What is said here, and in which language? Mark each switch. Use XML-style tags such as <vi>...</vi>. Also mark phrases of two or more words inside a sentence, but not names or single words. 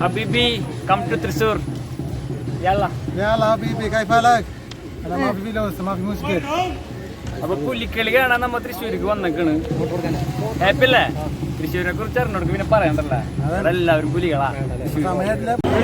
<ar>حبيبي</ar> <en>come to</en> <ar>ترسور يلا يلا حبيبي كيف حالك؟ أنا ما في فلوس ما في مشكلة.</ar> <ml>അപ്പോൾ പുലിക്കളിയാണ് നമ്മ തൃശ്ശൂർക്ക് വന്നേക്കണ്. ഹാപ്പി അല്ലേ? തൃശ്ശൂരിനെ കുറിച്ച് അറിഞ്ഞോർക്ക് പിന്നെ പറയണ്ടല്ലോ, എല്ലാവരും പുലികളാ. സമയത്തില്</ml>